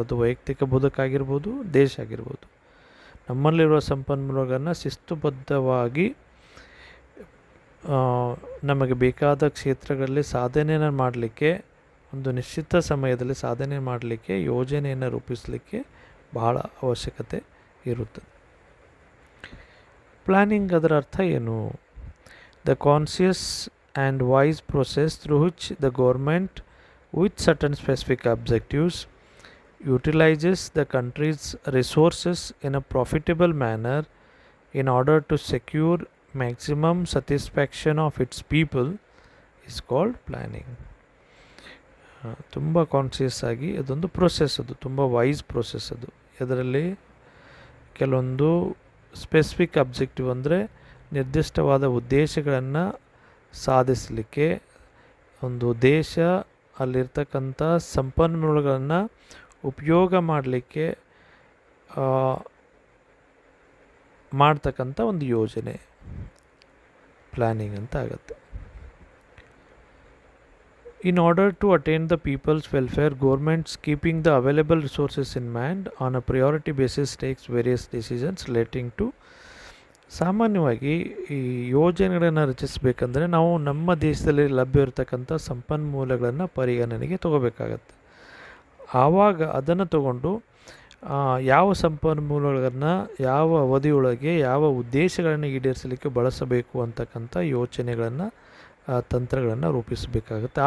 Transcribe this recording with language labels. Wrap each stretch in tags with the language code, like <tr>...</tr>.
<kn>ಅದು ವೈಯಕ್ತಿಕ ಬದುಕಾಗಿರ್ಬೋದು, ದೇಶ ಆಗಿರ್ಬೋದು. ನಮ್ಮಲ್ಲಿರುವ ಸಂಪನ್ಮೂಲಗಳನ್ನು ಶಿಸ್ತುಬದ್ಧವಾಗಿ ನಮಗೆ ಬೇಕಾದ ಕ್ಷೇತ್ರಗಳಲ್ಲಿ ಸಾಧನೆಯನ್ನು ಮಾಡಲಿಕ್ಕೆ, ಒಂದು ನಿಶ್ಚಿತ ಸಮಯದಲ್ಲಿ ಸಾಧನೆ ಮಾಡಲಿಕ್ಕೆ ಯೋಜನೆಯನ್ನು ರೂಪಿಸಲಿಕ್ಕೆ ಬಹಳ ಅವಶ್ಯಕತೆ ಇರುತ್ತದೆ. ಪ್ಲ್ಯಾನಿಂಗ್ ಅದರ ಅರ್ಥ ಏನು?</kn> <en>The conscious and wise process through which the government with certain specific objectives utilizes the country's resources in a profitable manner in order to secure maximum satisfaction of its people is called planning.</en> <kn>ತುಂಬ conscious ಆಗಿ ಅದೊಂದು process, ಅದು ತುಂಬ wise process. ಅದು ಇದರಲ್ಲಿ ಕೆಲವೊಂದು specific objective ಅಂದರೆ ನಿರ್ದಿಷ್ಟವಾದ ಉದ್ದೇಶಗಳನ್ನು ಸಾಧಿಸಲಿಕ್ಕೆ ಒಂದು ದೇಶ ಅಲ್ಲಿರ್ತಕ್ಕಂಥ ಸಂಪನ್ಮೂಲಗಳನ್ನು ಉಪಯೋಗ ಮಾಡಲಿಕ್ಕೆ ಮಾಡ್ತಕ್ಕಂಥ ಒಂದು ಯೋಜನೆ ಪ್ಲ್ಯಾನಿಂಗ್ ಅಂತ ಆಗುತ್ತೆ.</kn> <en>In order to attain the people's welfare, governments keeping the available resources in mind on a priority basis takes various decisions relating to.</en> <kn>ಸಾಮಾನ್ಯವಾಗಿ ಈ ಯೋಜನೆಗಳನ್ನು ರಚಿಸಬೇಕಂದ್ರೆ ನಾವು ನಮ್ಮ ದೇಶದಲ್ಲಿ ಲಭ್ಯ ಇರತಕ್ಕಂಥ ಸಂಪನ್ಮೂಲಗಳನ್ನು ಪರಿಗಣನೆಗೆ ತಗೋಬೇಕಾಗತ್ತೆ. ಆವಾಗ ಅದನ್ನು ತಗೊಂಡು ಯಾವ ಸಂಪನ್ಮೂಲಗಳನ್ನು ಯಾವ ಅವಧಿಯೊಳಗೆ ಯಾವ ಉದ್ದೇಶಗಳನ್ನು ಈಡೇರಿಸಲಿಕ್ಕೆ ಬಳಸಬೇಕು ಅಂತಕ್ಕಂಥ ಯೋಚನೆಗಳನ್ನು ತಂತ್ರಗಳನ್ನು ರೂಪಿಸಬೇಕಾಗುತ್ತೆ.</kn>